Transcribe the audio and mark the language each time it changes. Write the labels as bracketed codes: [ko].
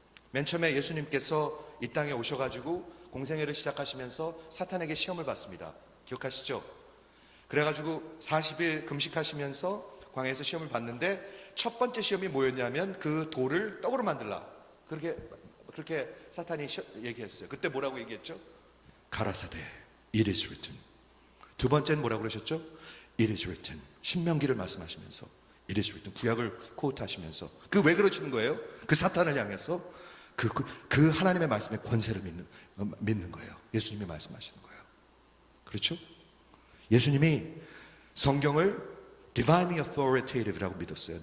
[ko] 맨 처음에 예수님께서 이 땅에 오셔가지고 공생애를 시작하시면서 사탄에게 시험을 받습니다. 기억하시죠? 그래가지고 40일 금식하시면서 광야에서 시험을 받는데 첫 번째 시험이 뭐였냐면 그 돌을 떡으로 만들라. 그렇게 사탄이 얘기했어요. 그때 뭐라고 얘기했죠? 가라사대 [en] It is written. [ko] 두 번째는 뭐라고 그러셨죠? [en] It is written. [ko] 신명기를 말씀하시면서 [en] It is written. [ko] 구약을 코트하시면서 그 왜 그러시는 거예요? 그 사탄을 향해서 그 하나님의 말씀의 권세를 믿는 거예요. 예수님이 말씀하시는 거예요. 그렇죠? 예수님이 성경을 [en] divinely authoritative. [ko] 라고 믿었어요.